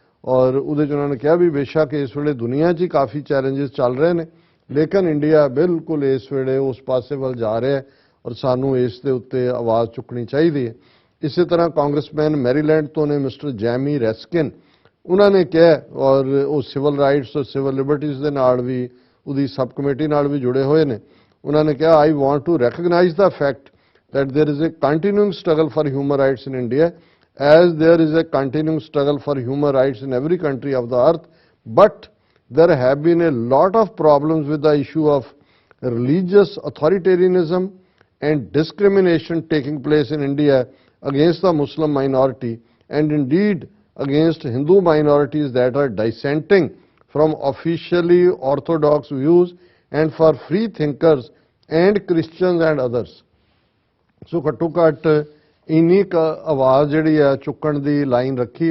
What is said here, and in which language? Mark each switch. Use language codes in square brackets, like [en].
[pa] ਔਰ ਉਹਦੇ 'ਚ ਉਹਨਾਂ ਨੇ ਕਿਹਾ ਵੀ ਬੇਸ਼ੱਕ ਇਸ ਵੇਲੇ ਦੁਨੀਆ 'ਚ ਹੀ ਕਾਫੀ ਚੈਲੰਜਸ ਚੱਲ ਰਹੇ ਨੇ, ਲੇਕਿਨ ਇੰਡੀਆ ਬਿਲਕੁਲ ਇਸ ਵੇਲੇ ਉਸ ਪਾਸੇ ਵੱਲ ਜਾ ਰਿਹਾ ਹੈ ਔਰ ਸਾਨੂੰ ਇਸ ਦੇ ਉੱਤੇ ਆਵਾਜ਼ ਚੁੱਕਣੀ ਚਾਹੀਦੀ ਹੈ। ਇਸੇ ਤਰ੍ਹਾਂ ਕਾਂਗਰਸਮੈਨ ਮੈਰੀਲੈਂਡ ਤੋਂ ਨੇ ਮਿਸਟਰ ਜੈਮੀ ਰੈਸਕਿਨ, ਉਹਨਾਂ ਨੇ ਕਿਹਾ, ਔਰ ਉਹ ਸਿਵਲ ਰਾਈਟਸ ਔਰ ਸਿਵਲ ਲਿਬਰਟੀਜ਼ ਦੇ ਨਾਲ ਵੀ ਉਹਦੀ ਸਬ ਕਮੇਟੀ ਨਾਲ ਵੀ ਜੁੜੇ ਹੋਏ ਨੇ। ਉਹਨਾਂ ਨੇ ਕਿਹਾ [en] I want to recognise the fact that there is a continuing struggle for human rights in India, as there is a continuing struggle for human rights in every country of the earth, but there have been a lot of problems with the issue of religious authoritarianism and discrimination taking place in India against the Muslim minority, and indeed against Hindu minorities that are dissenting from officially orthodox views, and for free thinkers and Christians and others। [pa] ਸੋ ਘੱਟੋ ਘੱਟ ਇੰਨੀ ਕੁ ਆਵਾਜ਼ ਜਿਹੜੀ ਆ ਚੁੱਕਣ ਦੀ line ਰੱਖੀ।